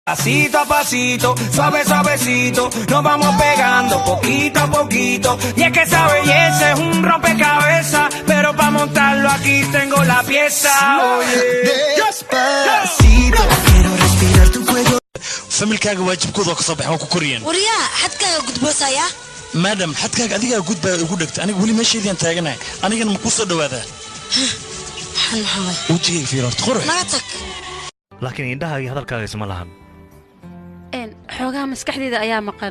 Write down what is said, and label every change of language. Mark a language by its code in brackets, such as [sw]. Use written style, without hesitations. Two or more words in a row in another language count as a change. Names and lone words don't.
[es] Pasito a pasito, suave suavecito, nos vamos pegando poquito a poquito. Y es que esa belleza es un rompecabezas, pero para montarlo aquí tengo la pieza. Oye, despacito, quiero respirar tu cuello. [so] familkaaga waajibkooda ka soo baxay ku koriyeen wariyaa xadkaaga gudboosaya madam xadkaaga adiga gudba ugu dhigtay aniga wali meesheedii taaganahay anigana ma ku soo dhawaada maxamed wajigay fiirart qore naga tag laakiin indhahaaga hadalkaaga isma lahan xoogaa maskaxdeeda ayaa maqan